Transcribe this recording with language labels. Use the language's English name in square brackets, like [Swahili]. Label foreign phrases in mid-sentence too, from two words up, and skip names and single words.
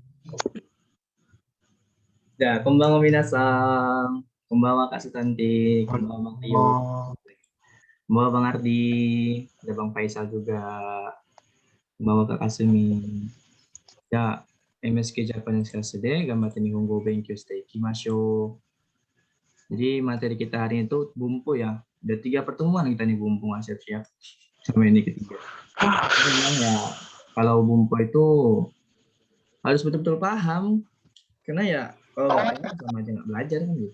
[Indonesian] Ya, [Japanese] こんばんは皆さん. Konbanwa Kak Sutanti, konbanwa Bang Tio, Oh, [Indonesian] konbanwa Bang Ardi, ada Bang Faisal juga, konbanwa Kak Kasumi. [Japanese] Ya, MSK Japanese Class で頑張って日本語を勉強していきましょう. [Indonesian] Jadi materi kita hari ini itu bumpu ya. Ada 3 pertemuan kita nih bumpu, nggak siap-siap. Sama ini ketiga. Memang ya, kalau bumpu itu harus betul-betul paham. Karena ya kalau nggak paham sama aja nggak belajar kan gitu.